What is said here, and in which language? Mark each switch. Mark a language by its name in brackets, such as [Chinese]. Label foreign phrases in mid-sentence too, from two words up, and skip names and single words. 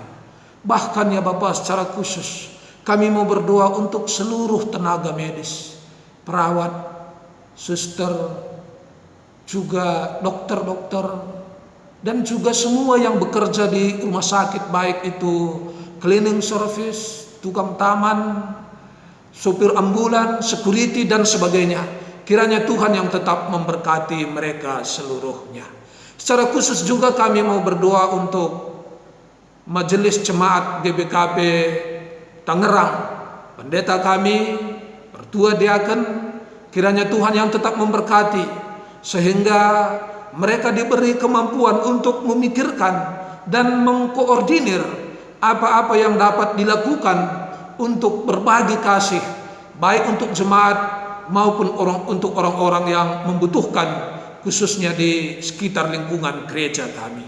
[Indonesian] Bahkan ya Bapa, secara khusus kami mau berdoa untuk seluruh tenaga medis, perawat, suster, juga dokter-dokter, dan juga semua yang bekerja di rumah sakit, baik itu [English] cleaning service, [Indonesian] tukang taman, sopir ambulan, security, dan sebagainya. Kiranya Tuhan yang tetap memberkati mereka seluruhnya. Secara khusus juga kami mau berdoa untuk Majelis Jemaat GBKP Tangerang, pendeta kami, pertua diaken. Kiranya Tuhan yang tetap memberkati sehingga mereka diberi kemampuan untuk memikirkan dan mengkoordinir apa-apa yang dapat dilakukan untuk berbagi kasih, baik untuk jemaat maupun untuk orang-orang yang membutuhkan, khususnya di sekitar lingkungan gereja kami.